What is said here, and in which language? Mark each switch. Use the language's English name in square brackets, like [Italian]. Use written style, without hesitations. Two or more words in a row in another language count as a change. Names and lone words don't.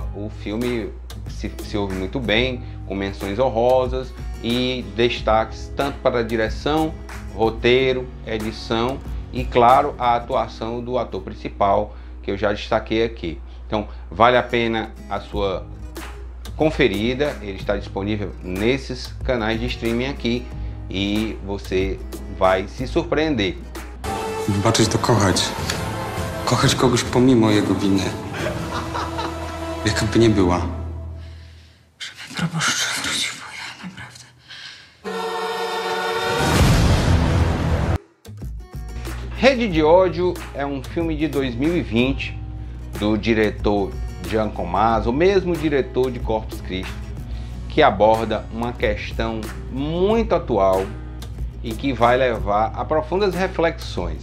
[Portuguese] O filme se ouve muito bem, com menções honrosas e destaques tanto para a direção, roteiro, edição e, claro, a atuação do ator principal, que eu já destaquei aqui. Então, vale a pena a sua conferida, ele está disponível nesses canais de streaming aqui e você vai se surpreender. [Polish] Wybaczyć to kochać. Kochać kogoś pomimo jego winy. Jaka by nie była. Żeby proboszcz wrócił, bo ja naprawdę... [Portuguese] Rede de Ódio é um filme de 2020 do diretor Giacomas, o mesmo diretor de Corpus Christi, que aborda uma questão muito atual e que vai levar a profundas reflexões.